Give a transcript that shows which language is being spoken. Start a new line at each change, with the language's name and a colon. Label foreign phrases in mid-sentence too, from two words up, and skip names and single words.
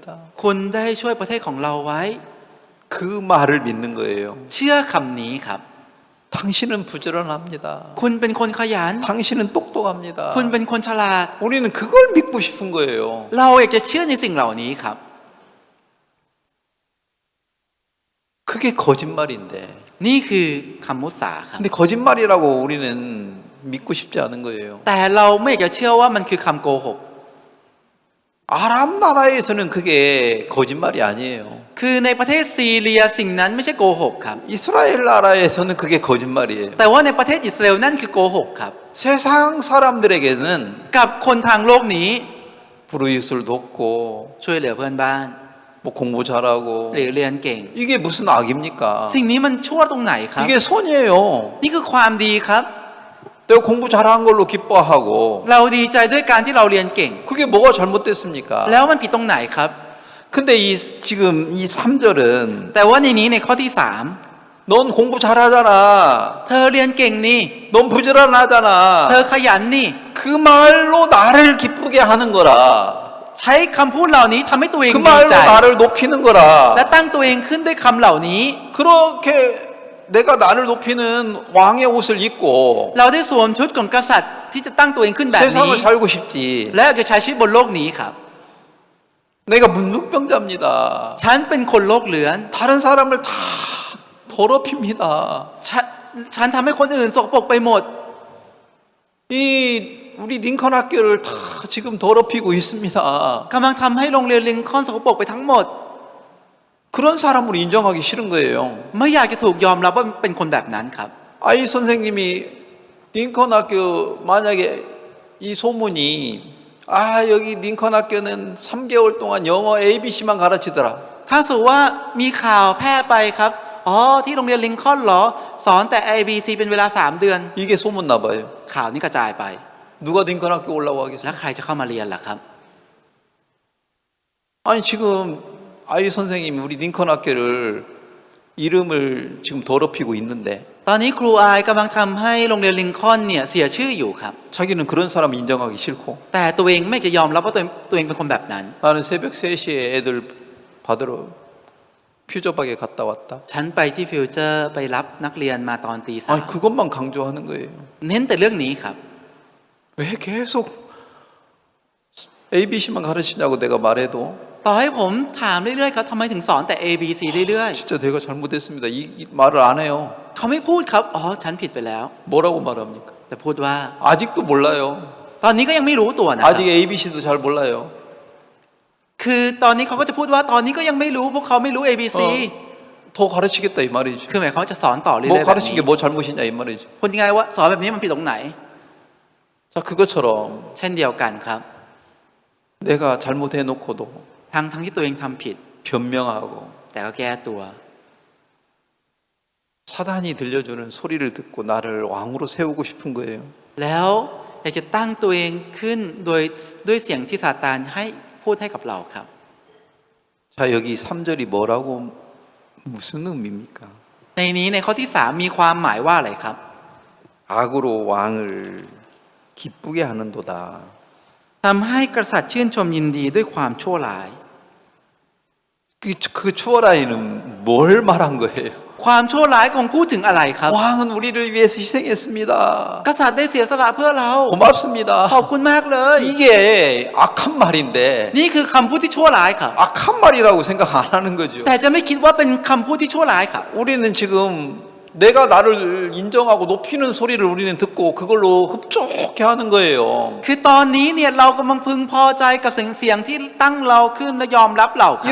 Thai: คุณได้ช่วยประเทศของเราไว้
Korean: 그 말을 믿는 거예요.
Thai: เชื่อคำนี้ครับ
Korean: 당신은 부지런합니다.
Thai: คุณเป็นคนขยัน
Korean: 당신은 똑똑합니다.
Thai: คุณเป็นคนฉลาด
Korean: 우리는 그걸 믿고 싶은 거예요.
Thai: เราอยากจะเชื่อในสิ่งเหล่านี้ครับ
Korean: 그게 거짓말인데.
Thai: นี่คือคำมุสาครับ
Korean: 근데 거짓말이라고 우리는 믿고 싶지 않은 거예요.
Thai: แต่เราไม่อยากจะเชื่อว่ามันคือคำโกหก
Korean: 아람 나라에서는 그게 거짓말이 아니에요.
Thai: คือในประเทศซีเรียสิ่งนั้นไม่ใช่โกหกครับ
Korean: 이스라엘 나라에서는 그게 거짓말이에요.
Thai: แต่ว่าในประเทศอิสราเอลนั่นคือโกหกครับ
Korean: 세상 사람들에게는
Thai: กับคนทางโลกนี้
Korean: 불우이웃을 돕고
Thai: ช่วยเหลือเพื่อนบ้าน
Korean: 뭐 공부 잘하고
Thai: หรือเรียนเก่ง
Korean: 이게 무슨 악입니까?
Thai: สิ่งนี้มันชั่วตรงไหนครับ
Korean: 이게 선이에요.
Thai: นี่คือความดีครับ
Korean: 내가 공부 잘한 걸로 기뻐하고
Thai: เราดีใจด้วยการที่เราเรียนเก่ง
Korean: 그게 뭐가 잘못됐습니까?
Thai: แล้วมันผิดตรงไหนครับ
Korean: 근데 지금 이 3절은
Thai: แต่ว่าในนี้ในข้อที่
Korean: 넌 공부 잘하잖아.
Thai: 3 เธอเรียนเก่งนี่
Korean: 넌 부지런하잖아.
Thai: เธอขยันนี่
Korean: 그 말로 나를 기쁘게 하는 거라.
Thai: ใช้คำพูดเหล่านี้ทำให้ตัวเอง
Korean: 그
Thai: ดี
Korean: 말로
Thai: ใจ
Korean: 나를 높이는
Thai: และ
Korean: 거라.
Thai: ตั้งตัวเองขึ้นด้วยคำเหล่านี้
Korean: 그렇게 내가 나를 높이는 왕의 옷을 입고
Thai: เราได้สวมชุดของกษัตริย์ที่จะตั้งตัวเองขึ้นแบบนี้
Korean: 세상을 살고 싶지.
Thai: และอยากจะใช้ชีวิตบนโลกนี้ครับ
Korean: 내가 문둥병자입니다.
Thai: ฉันเป็นคนโลกเลือน
Korean: 다른 사람을 다 더럽힙니다.
Thai: ฉันทำให้คนอื่นสกปรกไปหมด
Korean: 이 우리 링컨 학교를 다 지금 더럽히고 있습니다.
Thai: กำลังทำให้โรงเรียนลิงคอล์นสกปรกไปทั้งหมด
Korean: 그런 사람으로 인정하기 싫은 거예요.
Thai: ไม่อยากจะถูกยอมรับว่าเป็นคนแบบนั้นครับ
Korean: 아이 선생님이 링컨 학교 만약에 이 소문이 여기 링컨 학교는 3개월 동안 영어 ABC만 가르치더라.
Thai: ถ้าสมมติว่ามีข่าวแพร่ไปครับที่โรงเรียนลิงคอล์นเหรอสอนแต่ ABC เป็นเวลา3 เดือน
Korean: 이게 소문 나봐요.
Thai: ข่าวนี้กระจายไป
Korean: 누가 링컨 학교 오려고
Thai: แล้ว
Korean: 하겠어요?
Thai: ใครจะเข้ามาเรียนล่ะครับ
Korean: 아니 지금 아이 선생님이 우리 링컨 학교를 이름을 지금 더럽히고 있는데
Thai: ตอนนี้ครูอายกำลังทำให้โรงเรียนลิงคอล์นเนี่ยเสียชื่ออยู่ครับ
Korean: 자기는 그런 사람 인정하기 싫고
Thai: แต่ตัวเองไม่จะยอมรับว่าตัวเองเป็นคนแบบนั้น
Korean: 나는 새벽 3시에 애들 받으러 퓨저박에 갔다 왔다.
Thai: ฉันไปที่ฟิวเจอร์ไปรับนักเรียนมาตอนตี
Korean: 아니 그것만 강조하는 거예요.
Thai: เน้นแต่เรื่องนี้ครับ
Korean: 왜 계속 ABC만 가르치냐고 내가 말해도
Thai: ต่อให้ผมถามเรื่อยๆครับทำไมถึงสอนแต่ A B C เรื่อย
Korean: 진짜 내가 잘못했습니다. 이 말을 안 해요.
Thai: ๆเขาไม่พูดครับฉันผิดไปแล้ว
Korean: 뭐라고 말합니까?
Thai: แต่พูดว่า
Korean: 아직도 몰라요.
Thai: ตอนนี้ก็ยังไม่รู้ตัวนะครับ
Korean: 아직 ABC도 잘 몰라요.
Thai: คือตอนนี้เขาก็จะพูดว่าตอนนี้ก็ยังไม่รู้พวกเขาไม่รู้ A B C
Korean: 더 가르치겠다 이 말이지.
Thai: คือหมายความว่าจะสอนต่อเรื่อยๆ
Korean: 뭐
Thai: แบบ
Korean: 가르친
Thai: นี้
Korean: 게 뭐 잘못이냐 이 말이지.
Thai: พูดยังไงว่าสอนแบบนี้มันผิดตรงไหน
Korean: 자 그것처럼
Thai: เช่นเดียวกันครับ
Korean: 내가 잘못해놓고도
Thai: ทั้งที่ตัวเองทำผิด
Korean: 변명하고
Thai: แต่ก็แก้ตัว
Korean: 사단이 들려주는 소리를 듣고 나를 왕으로 세우고 싶은 거예요.
Thai: แล้วอยอยากจะตั้งตัวเองขึ้นโดยด้วยเสียงที่ซาตานให้พูดให้กับเราครับ
Korean: 자, 여기 3절이 뭐라고 무슨 의미입니까?
Thai: ในนี้ในข้อที่3มีความหมายว่าอะไรครับ
Korean: 악으로 왕을 기쁘게 하는도다.
Thai: ทำให้กษัตริย์ชื่นชมยินดีด้วยความชั่วร้าย
Korean: 그 추어라이는 뭘 말한 거예요?
Thai: ความชั่วร้ายคงพูดถึงอะไรครับ
Korean: 왕은 우리를 위해서 희생했습니다.
Thai: กษัตริย์ได้เสียสละเพื่อเรา
Korean: 고맙습니다.
Thai: ขอบคุณมากเลย
Korean: 이게 악한 말인데
Thai: นี่คือคำพูดที่ชั่วร้ายครับ
Korean: 악한 말이라고 생각 안 하는 거죠.
Thai: แต่จะไม่คิดว่าเป็นคำพูดที่ชั่วร้ายครับ
Korean: 우리는 지금 내가 나를 인정하고 높이는 소리를 우리는 듣고 그걸로 흡족해 하는 거예요.
Thai: คือตอนนี้เนี่ยเรากำลังพึงพอใจกับเสียงที่ตั้งเราขึ้นและยอมรับเราครับ